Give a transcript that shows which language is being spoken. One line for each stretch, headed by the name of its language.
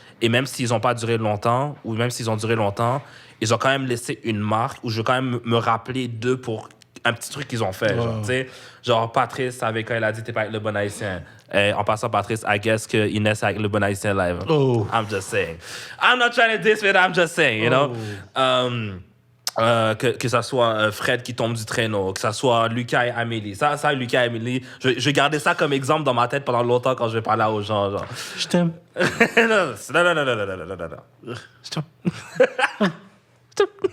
French: Et même s'ils n'ont pas duré longtemps, ou même s'ils ont duré longtemps, ils ont quand même laissé une marque où je veux quand même me rappeler d'eux pour un petit truc qu'ils ont fait. Genre, Patrice, avec quand il a dit « t'es pas avec le bon haïtien ». En passant, Patrice,
English: I guess
French: que Inès est avec le bon haïtien live.
English: I'm just saying. I'm not trying to diss it, I'm just saying, you know?
French: Que ça soit Fred qui tombe du traîneau, que ça soit Lucas et Amélie. Ça Lucas et Amélie, je gardais ça comme exemple dans ma tête pendant longtemps quand je vais parler aux gens. Genre. Je t'aime. non. Je t'aime.